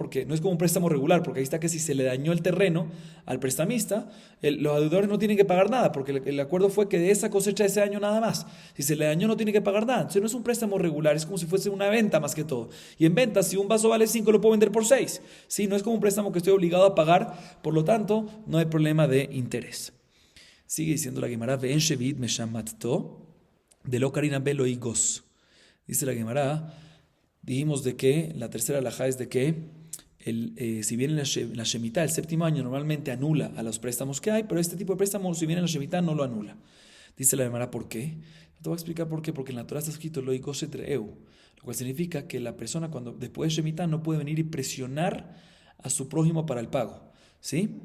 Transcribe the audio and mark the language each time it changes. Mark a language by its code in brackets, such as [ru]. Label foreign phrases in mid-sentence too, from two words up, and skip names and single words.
[es] Porque no es como un préstamo regular, porque ahí está que si se le dañó el terreno al prestamista, los deudores no tienen que pagar nada, porque el acuerdo fue que de esa cosecha de ese año nada más. Si se le dañó no tiene que pagar nada. Entonces no es un préstamo regular, es como si fuese una venta más que todo. Y en venta, si un vaso vale 5, lo puedo vender por 6. ¿Sí? No es como un préstamo que estoy obligado a pagar, por lo tanto, no hay problema de interés. Sigue diciendo la Gemara, [he] ואין שביעית משמטתו דלא קרינא ביה לא יגוש. [es] Dice la Gemara, dijimos de que, la tercera alajá es de que, si viene la Shemitah, el séptimo año normalmente anula a los préstamos que hay, pero este tipo de préstamos, si viene la Shemitah, no lo anula. Dice la Gemara, ¿por qué? Te voy a explicar por qué, porque en la Torah está escrito [he] לא יגוש את רעהו, [es] lo cual significa que la persona cuando después de Shemitah no puede venir y presionar a su prójimo para el pago, ¿sí?